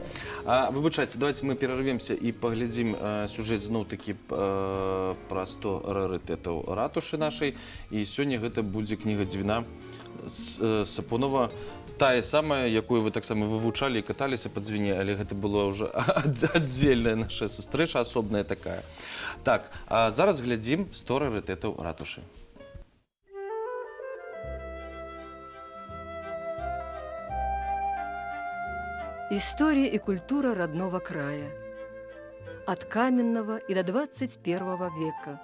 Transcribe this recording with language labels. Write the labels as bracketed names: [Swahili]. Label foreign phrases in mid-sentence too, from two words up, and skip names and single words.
[Belarusian] Выбачайце, давайте мы перарвемся і паглядзім сюжэт зноў-такі пра 100 рарытэтаў ратушы нашай. І сёння гэта будзе кніга Дзвіна Сапунова. Тая самая, якую вы таксама вывучалі і каталіся па Дзвіне, але гэта была ўжо аддзельная наша сустрэча, асобная такая. Так, а зараз глядзім 100 рарытэтаў ратушы. [Russian] История и культура родного края. От каменного и до 21 века.